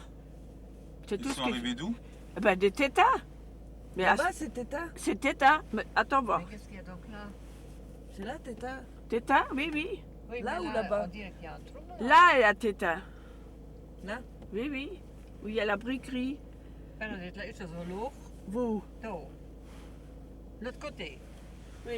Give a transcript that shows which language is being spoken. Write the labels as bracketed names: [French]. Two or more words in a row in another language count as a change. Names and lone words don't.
[French] Ils sont arrivés d'où? Ben des tétins. Mais Là-bas, c'est Tétin. c'est tétins. Mais attends voir. Mais qu'est-ce qu'il y a donc là? C'est là, Tétin. Tétins, oui, oui. Oui, Là mais ou là-bas? On dirait qu'il y a un trou. Là, il y a tétins. Là? Oui, oui. Où il y a la briquerie. [Dutch] En dan zit er iets als een loog. [French] Vous. Zo. L'autre côté. Oui.